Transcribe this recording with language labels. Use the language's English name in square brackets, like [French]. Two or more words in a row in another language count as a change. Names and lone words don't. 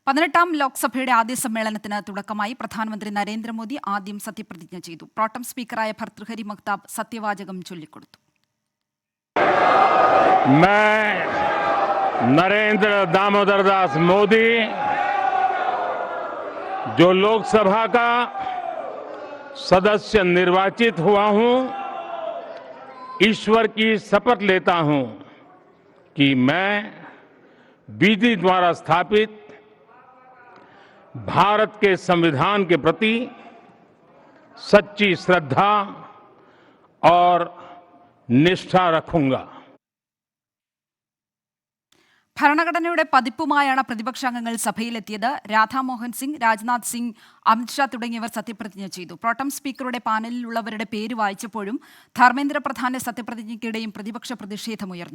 [Malayalam] 18ാം ലോക്സഭയുടെ ആദ്യ സമ്മേളനത്തിന് തുടക്കമായി പ്രധാനമന്ത്രി നരേന്ദ്രമോദി ആദ്യം സത്യപ്രതിജ്ഞ ചെയ്തു. പ്രോട്ടം സ്പീക്കറായ ഭർതൃഹരി മഹ്താബ് സത്യവാചകം ചൊല്ലിക്കൊടുത്തു. [Hindi] नरेंद्र दामोदर दास मोदी जो लोकसभा का सदस्य निर्वाचित हुआ हूं, ईश्वर की शपथ लेता हूं कि मैं विधि द्वारा स्थापित भारत के संविधान के प्रति सच्ची श्रद्धा और निष्ठा रखूंगा. [Malayalam] ഭരണഘടനയുടെ പതിപ്പുമായാണ് പ്രതിപക്ഷാംഗങ്ങൾ സഭയിലെത്തിയത്. രാധാമോഹൻ സിംഗ്, രാജ്നാഥ് സിംഗ്, അമിത്ഷാ തുടങ്ങിയവർ സത്യപ്രതിജ്ഞ ചെയ്തു. പ്രോട്ടം സ്പീക്കറുടെ പാനലിലുള്ളവരുടെ പേര് വായിച്ചപ്പോഴും ധർമ്മേന്ദ്ര പ്രധാന്റെ സത്യപ്രതിജ്ഞയ്ക്കിടെയും പ്രതിപക്ഷ പ്രതിഷേധമുയർന്നു.